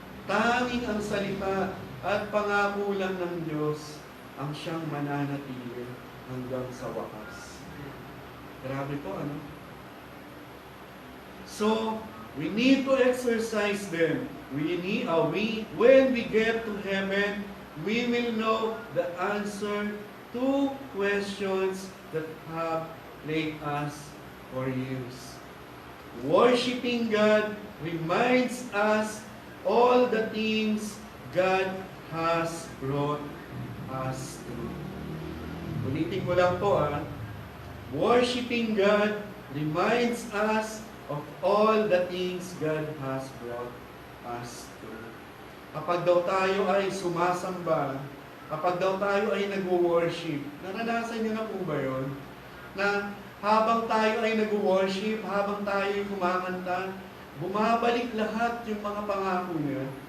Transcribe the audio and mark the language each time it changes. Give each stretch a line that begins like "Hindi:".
Filipino: Tanging ang salita at pangako lang ng Diyos ang siyang mananatili hanggang sa wakas. Grabe po, ano?
English: So, we need to exercise them. When we get to heaven, we will know the answer to questions that have plagued us for years. Worshipping God reminds us all the things God has brought us through.
Filipino: Ulitin ko lang po,
English: Worshipping God reminds us of all the things God has brought us through.
Filipino: Kapag daw tayo ay sumasamba, kapag daw tayo ay nag-worship, naranasan niyo na po ba yun? Na habang tayo ay nag-worship, habang tayo ay kumakanta, bumabalik lahat yung mga pangako niya.